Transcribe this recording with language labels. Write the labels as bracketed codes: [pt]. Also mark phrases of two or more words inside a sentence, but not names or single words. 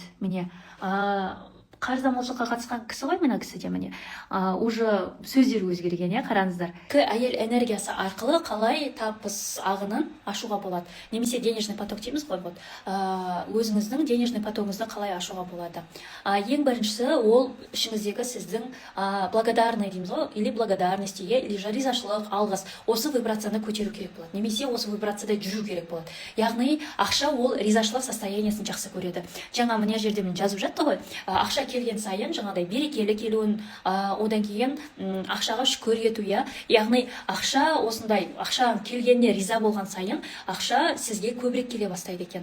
[kk] Міне, қарыз-молшылыққа қатысқан кісі ғой мына кісі де, міне уже сөздері өзгерген, қараңыздар. Әйел энергиясы арқылы қалай табыс ағынын ашуға болады, немесе [ru] денежный поток [kk] дейміз ғой, өзіңіздің [ru] денежный потогыңызды [kk] қалай ашуға болады. Ең біріншісі ол ішіңіздегі сіздің благодарный дейміз ғой, [ru] или благодарности, или [kk] ризашылық, алғыс, осы вибрацияны көтеру керек болады, немесе осы вибрацияда жүру керек болады. Яғни ақша ол ризашылық состояниясын жақсы көреді. Жаңа мына жерде мен жазып жатты ғой, ақша келген сайын жаңағыдай берекелі келуін, одан кейін ақшаға шүкір ету, яғни ақша осындай, ақша келгеніне риза болған сайын ақша сізге көбірек келе бастайды екен.